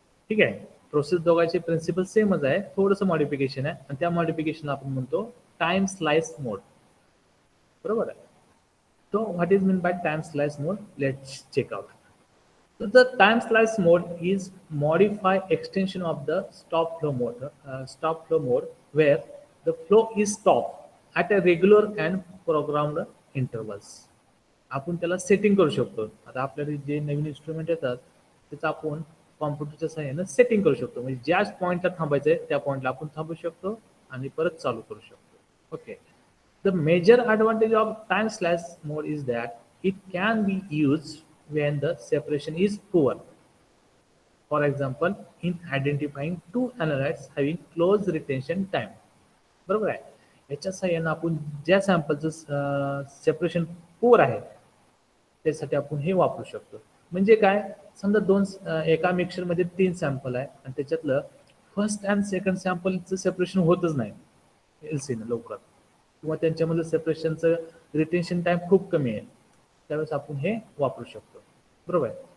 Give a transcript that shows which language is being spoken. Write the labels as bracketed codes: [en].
[mr] ठीक आहे, प्रोसेस दोघांचे प्रिन्सिपल सेमच आहे, थोडंसं मॉडिफिकेशन आहे आणि त्या मॉडिफिकेशन आपण म्हणतो टाइम स्लाइस मोड, बरोबर आहे. [en] तो what is mean by time slice mode, let's check out. So the time slice mode is modified extension of the stop flow mode where the flow is stopped at a regular and programmed intervals. [mr] आपण त्याला setting करू शकतो. आता आपल्याला जे नवीन instrument येतात त्याचं आपण कॉम्प्युटरच्या सहाय्याने सेटिंग करू शकतो. म्हणजे ज्या पॉईंटला थांबायचं आहे त्या पॉईंटला आपण थांबू शकतो आणि परत चालू करू शकतो. [en] Okay, the major advantage of time slice mode is that it can be use when the separation is poor. For example, in identifying two analytes having close retention time. [mr] बरोबर आहे. याच्या सहाय्याने आपण ज्या सॅम्पलचं सेपरेशन पुअर आहे त्यासाठी आपण हे वापरू शकतो. म्हणजे काय, समजा एका मिक्सरमध्ये 3 सॅम्पल आहे आणि त्याच्यातलं फर्स्ट अँड सेकंड सॅम्पलचं सेपरेशन होतच नाही एलसीनं लवकर, किंवा त्यांच्यामधलं सेपरेशनचं रिटेन्शन टाइम खूप कमी आहे, त्यावेळेस आपण हे वापरू शकतो, बरोबर आहे.